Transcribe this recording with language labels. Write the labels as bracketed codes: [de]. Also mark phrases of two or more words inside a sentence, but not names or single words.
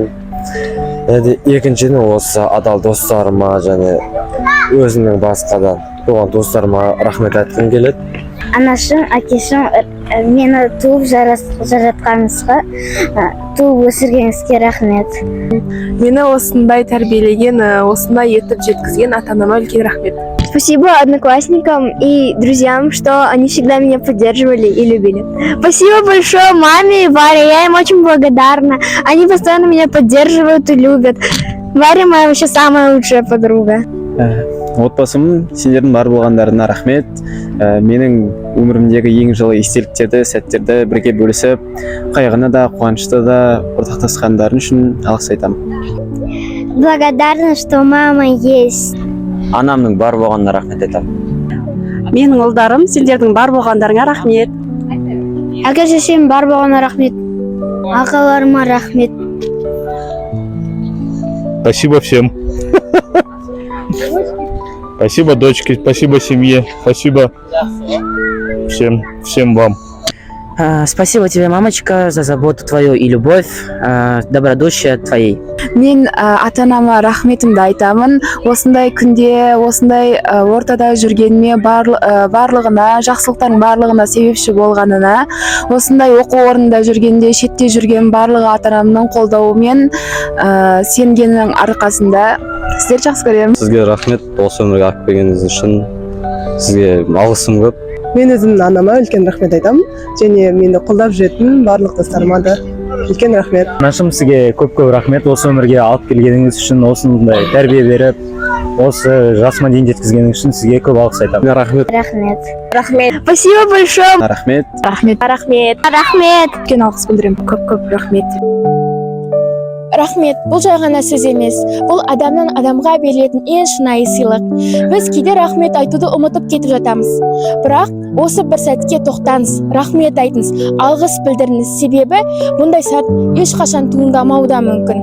[kk] Екіншіден осы адал достарыма және өзімнің басқа да болған достарыма рахмет айтқым келеді. Анашым, әкешім, мені туып жаратқаныңызға, туып өсіргеніңізге рахмет. Мені осындай тәрбиелеген, осындай етіп жеткізген ата-анама үлкен рахмет. [ru] Спасибо одноклассникам и друзьям, что они всегда меня поддерживали и любили. Спасибо большое маме и Варе, я им очень благодарна. Они постоянно меня поддерживают и любят. Варя моя вообще самая лучшая подруга. [kk] Отбасым, сендердің бар болғандарына рахмет. Менің өмірімдегі ең жылы естеліктерді, сәттерді бірге бөлісіп, қайғыны да, қуанышты да ортақтасқандарын үшін алғыс айтамын. [ru] Благодарна, что мама есть. [kk] Анамның бар болғанына рахмет айтамын. Менің ұлдарым, сендердің бар болғандарыңа рахмет. Әке-шешем бар болғанына рахмет. Ағаларыма рахмет. [ru] Спасибо всем. Спасибо дочке, спасибо семье, спасибо всем вам. Спасибо тебе, мамочка, за заботу твою и любовь, добродушие твоей. [kk] Мен ата-анама рахметімді айтамын. Осындай күнде, осындай ортада жүргеніме, барлығына, жақсылықтардың барлығына себепші болғанына, осындай оқу орнында жүргенде, шетте жүрген барлығы ата-анамның қолдауымен сенгеннің арқасында сіздерді жақсы көремін. Сізге рахмет, осы өмірге алып келгеніңіз үшін. Сізге алғысым көп. Мен өзімнің анама үлкен рахмет айтамын, және мені қолдап жүретін барлық достарыма да үлкен рахмет. Анашым, сізге көп рахмет, осы өмірге алып келгеніңіз үшін, осындай тәрбие беріп, осы жасыма дейін жеткізгеніңіз үшін сізге көп алғыс айтамын. Рахмет. Рахмет. [ru] Спасибо большое. [kk] Рахмет. Рахмет. Рахмет. Үлкен алғыс білдіремін. Көп рахмет. рахмет бұл жай ғана сөз емес, бұл адамнан адамға берілетін ең шынайы сыйлық. Біз кейде рахмет айтуды ұмытып кетіп жатамыз. Бірақ осы бір сәтке тоқтаңыз, рахмет айтыңыз, алғыс білдіріңіз, себебі бұндай сәт ешқашан туындамауы да мүмкін.